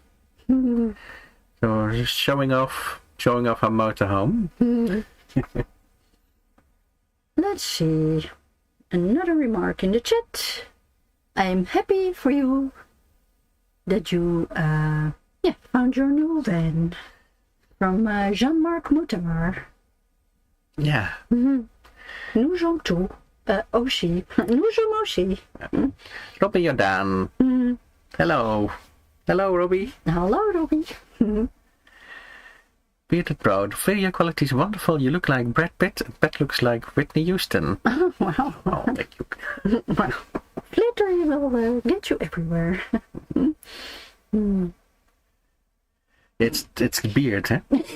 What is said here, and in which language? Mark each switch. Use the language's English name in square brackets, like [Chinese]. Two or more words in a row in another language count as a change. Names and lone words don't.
[English] So just showing off our motorhome. Let's see. Another remark in the chat. I am happy for you that you found your new van. From Jean-Marc Moutamar. Yeah. [French] Nous sommes tous aussi. Nous sommes aussi. [English] Robbie Jordan. Hello. Hello, Robbie. Hello, Robbie. Bearded Bro, the video quality is wonderful. You look like Brad Pitt, and Pat looks like Whitney Houston. Oh, wow. Oh, thank you. Well, flattery will get you everywhere. It's the beard, huh?